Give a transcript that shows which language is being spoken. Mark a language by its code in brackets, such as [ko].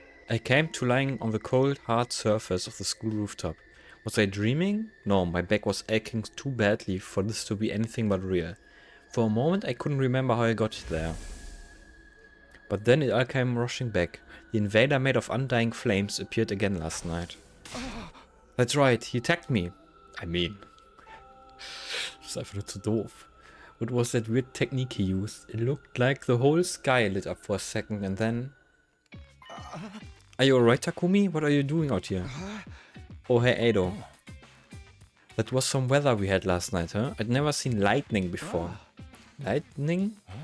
[en] I came to lying on the cold, hard surface of the school rooftop. Was I dreaming? No, my back was aching too badly for this to be anything but real. For a moment I couldn't remember how I got there. But then it all came rushing back. The invader made of undying flames appeared again last night. That's right, he attacked me. I mean, [de] das ist einfach nur zu doof. [en] What was that weird technique he used? It looked like the whole sky lit up for a second and then... Are you alright, Takumi? What are you doing out here? Oh, hey, Ado. That was some weather we had last night, huh? I'd never seen lightning before. Lightning?